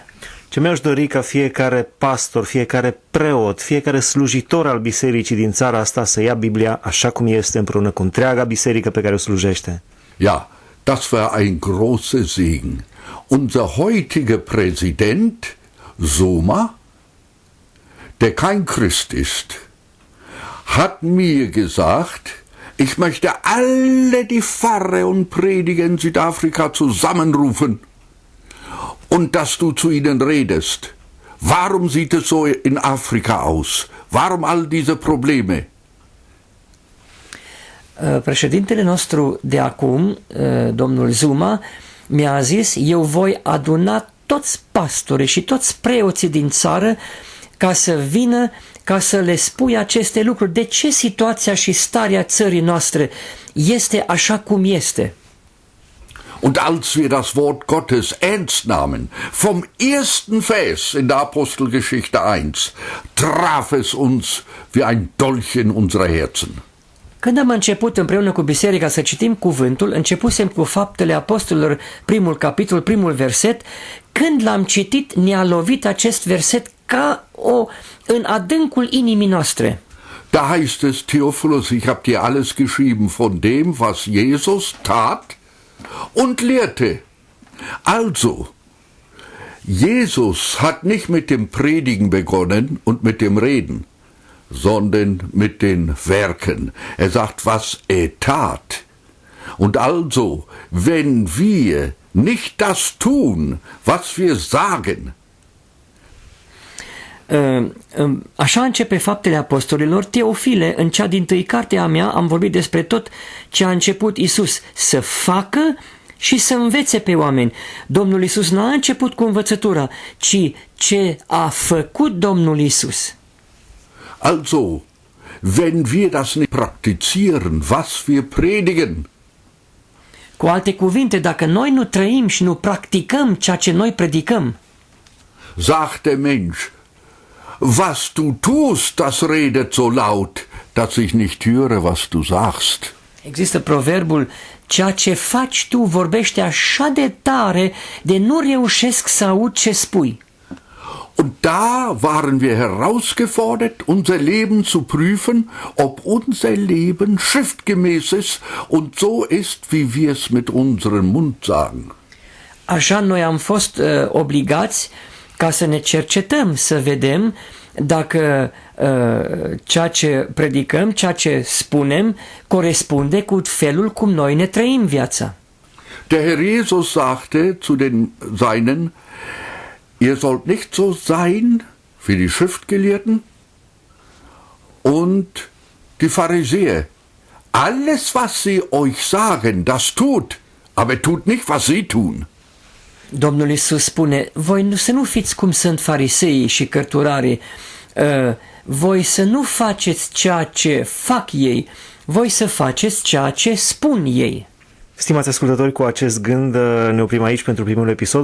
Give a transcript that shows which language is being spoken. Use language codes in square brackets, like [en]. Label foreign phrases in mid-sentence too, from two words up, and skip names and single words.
[ro] Ce mi-aș dori ca fiecare pastor, fiecare preot, fiecare slujitor al bisericii din țara asta să ia Biblia așa cum este împreună cu întreaga biserică pe care o slujește. [de] Ja, das war ein großer Segen. Unser heutiger Präsident, Soma, der kein Christ ist, hat mir gesagt, ich möchte alle die Pfarrer und Prediger in Südafrika zusammenrufen und dass du zu ihnen redest. Warum sieht es so in Afrika aus? Warum all diese Probleme? [ro] Președintele nostru de acum, domnul Zuma, mi-a zis, eu voi aduna toți pastorii și toți preoții din țară ca să vină, ca să le spui aceste lucruri. De ce situația și starea țării noastre este așa cum este? [de] Und als wir das Wort Gottes ernst nahmen, vom ersten Vers in der Apostelgeschichte 1, traf es uns wie ein Dolch in unsere Herzen. [ro] Când am început împreună cu biserica să citim cuvântul, începusem cu Faptele Apostolilor, primul capitol, primul verset. Când l-am citit, ne-a lovit acest verset ca în adâncul inimii noastre. [de] Da heißt es, Theophilus, ich habe dir alles geschrieben von dem, was Jesus tat und lehrte. Also, Jesus hat nicht mit dem Predigen begonnen und mit dem Reden, sondern mit den Werken. Er sagt, was er tat. Und also, wenn wir nicht das tun, was wir sagen, [ro] Așa începe Faptele Apostolilor. Teofile, în cea dintâi carte a mea, am vorbit despre tot ce a început Iisus să facă și să învețe pe oameni. Domnul Iisus n-a început cu învățătura, ci ce a făcut Domnul Iisus. [de] also, wenn wir das nicht praktizieren, was wir predigen, [ro] Cu alte cuvinte, dacă noi nu trăim și nu practicăm ceea ce noi predicăm, [de] sagt der Mensch, was du tust, das redet so laut, dass ich nicht höre, was du sagst. [ro] există proverbul, ceea ce faci tu vorbește așa de tare de nu reușesc să aud ce spui. [de] Und da waren wir herausgefordert, unser Leben zu prüfen, ob unser Leben schriftgemäß ist und so ist, wie wir es mit unserem Mund sagen. [ro] Așa noi am fost obligați ca să ne cercetăm, să vedem dacă ceea ce predicăm, ceea ce spunem, corespunde cu felul cum noi ne trăim viața. [de] Der Herr Jesus sagte zu den Seinen, ihr sollt nicht so sein wie die Schriftgelehrten und die Pharisäer. Alles, was sie euch sagen, das tut, aber tut nicht, was sie tun. [ro] Domnul Iisus spune, voi să nu fiți cum sunt fariseii și cărturarii, voi să nu faceți ceea ce fac ei, voi să faceți ceea ce spun ei. Stimați ascultători, cu acest gând ne oprim aici pentru primul episod.